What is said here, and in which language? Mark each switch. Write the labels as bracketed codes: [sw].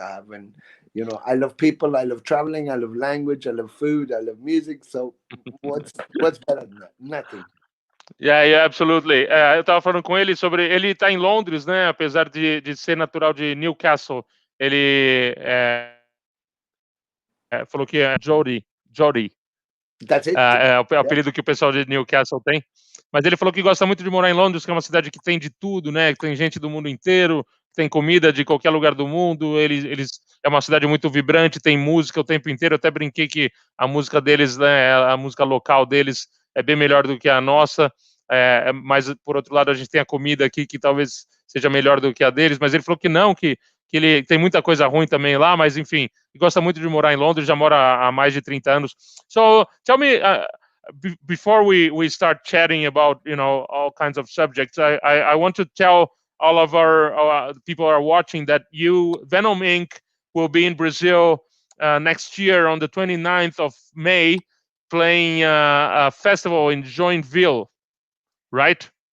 [en] And I love people, I love traveling, I love language, I love food, I love music. So what's better than that? Nothing. Yeah, absolutely. [pt] Eu estava falando com ele sobre... Ele está em Londres, né? Apesar de ser natural de Newcastle. Ele falou que é Jody. [en] That's it. [pt] É o apelido que o pessoal de Newcastle tem. Mas ele falou que gosta muito de morar em Londres, que é uma cidade que tem de tudo, né? Que tem gente do mundo inteiro, tem comida de qualquer lugar do mundo. É uma cidade muito vibrante, tem música o tempo inteiro. Eu até brinquei que a música deles, né, a música local deles é bem melhor do que a nossa. Mas, por outro lado, a gente tem a comida aqui que talvez seja melhor do que a deles. Mas ele falou que não, que ele tem muita coisa ruim também lá, mas enfim, gosta muito de morar em Londres, já mora há mais de 30 anos. [en] So, tell me, before we start chatting about, all kinds of subjects, I want to tell all of our people who are watching that Venom Inc. will be in Brazil next year on the 29th of May, playing a festival in Joinville, right?